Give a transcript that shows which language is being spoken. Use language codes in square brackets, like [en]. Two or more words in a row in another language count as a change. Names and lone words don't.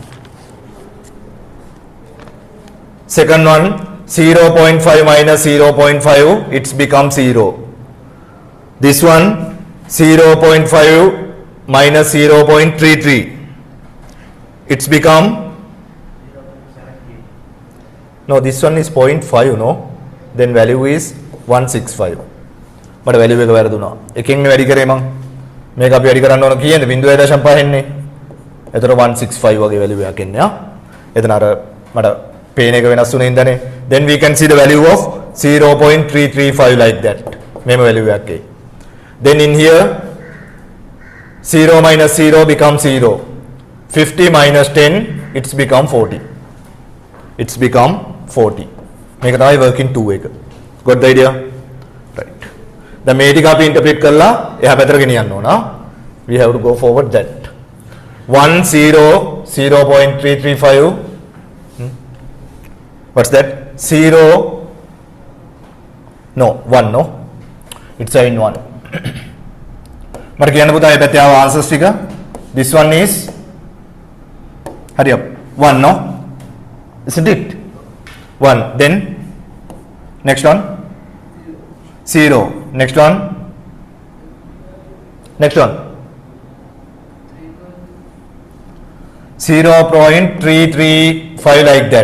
[en] Second one, 0.5 minus 0.5, it's become 0. This one, 0.5 minus 0.33. It's become, no, this one is 0.5, no? Then value is 165. But value [si] එක වැරදුනා. එකෙන් වැඩි කරේ මං. මේක අපි වැඩි කරන්න ඕන කීයද? 0.5 එන්නේ. එතකොට 165 වගේ value එකක් එන්නේ. එතන අර මට පේන එක වෙනස් වුණේ ඉඳනේ. [en] Then we can see the value of 0.335 like that. [si] මේම value එකක් එයි. [en] Then in here 0 minus 0 becomes 0. 50 minus 10 it's become 40. It's become 40. [si] මේක තමයි working 2 එක. [en] Got the idea? Right. [si] දැන් මේ ටික අපි interpret කරලා එහා පැත්තට ගෙනියන්න ඕන. [en] We have to go forward that. 1 0 0.335. What's that? 0 no 1 no. It's in 1. [si] මට කියන්න පුතා මේ පැත්තේ ආව answers ටික. [en] This one is hurry up 1 no. Isn't it? 1. Then next one 0. Next one 0.335 like that.